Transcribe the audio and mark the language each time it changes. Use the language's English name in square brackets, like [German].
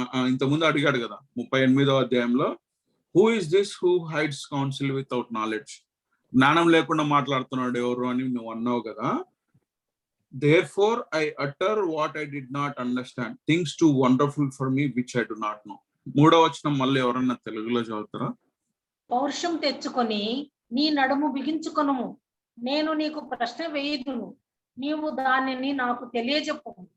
[Telugu] ఇంతకుముందు అడిగాడు కదా 38వ అధ్యాయంలో, [English] Who is this who hides counsel without knowledge? [Telugu] జ్ఞానం లేకుండా మాట్లాడుతున్నాడు ఎవరు అని నువ్వు అన్నావు కదా. [English] Therefore I utter what I did not understand, things too wonderful for me which I do not know. [Telugu] 3వ వచనం మళ్ళీ ఎవరన్నా తెలుగులో చదువుతారా? పౌరుషం తెచ్చుకొని నీ నడుము బిగించుకొను, నేను నీకు ప్రశ్న వేయుదును, నీవు దానిని నాకు తెలియజెప్పు.